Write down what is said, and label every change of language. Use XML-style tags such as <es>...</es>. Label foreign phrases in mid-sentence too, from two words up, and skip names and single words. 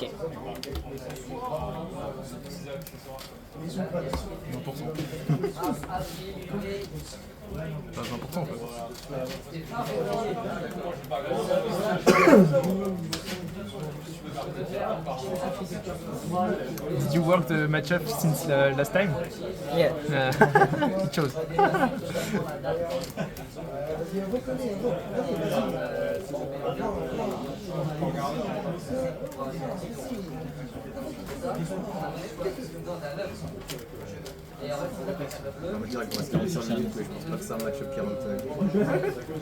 <fr>20%. Pas 20% en fait.</fr> <en>Did you work the matchup since last time? Yeah. It shows.</en> <fr>On va dire qu'il reste 45 minutes, mais je pense pas que c'est un match-up 40.</fr>